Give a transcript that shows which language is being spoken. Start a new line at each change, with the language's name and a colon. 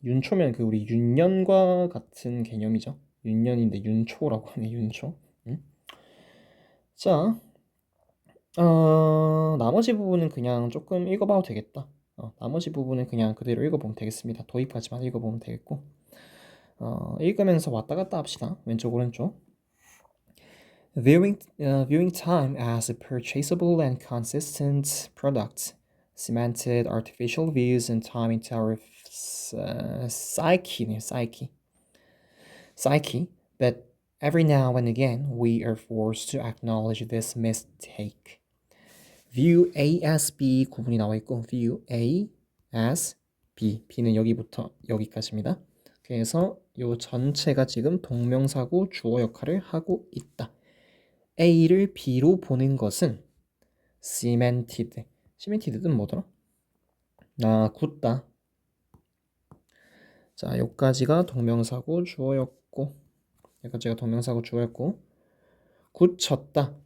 Korean: 윤초면 그 우리 윤년과 같은 개념이죠. 윤년인데 윤초라고 하네, 윤초. 자, 나머지 부분은 그냥 조금 읽어봐도 되겠다. 나머지 부분은 그냥 그대로 읽어보면 되겠습니다. 도입까지만 읽어보면 되겠고. 읽으면서 왔다 갔다 합시다. 왼쪽 오른쪽.
English: Viewing time as a purchasable and consistent product cemented artificial views and time into our psyche, psyche, but every now and again we are forced to acknowledge this mistake. view A as B
Korean: 구분이 나와 있고 view A as B, B는 여기부터 여기까지입니다. 그래서 이 전체가 지금 동명사고 주어 역할을 하고 있다. A를 B로 보는 것은 cemented는 뭐더라? 굳다. 자, 여기까지가 동명사고 주어였고 여기까지가 동명사고 주어였고 굳혔다.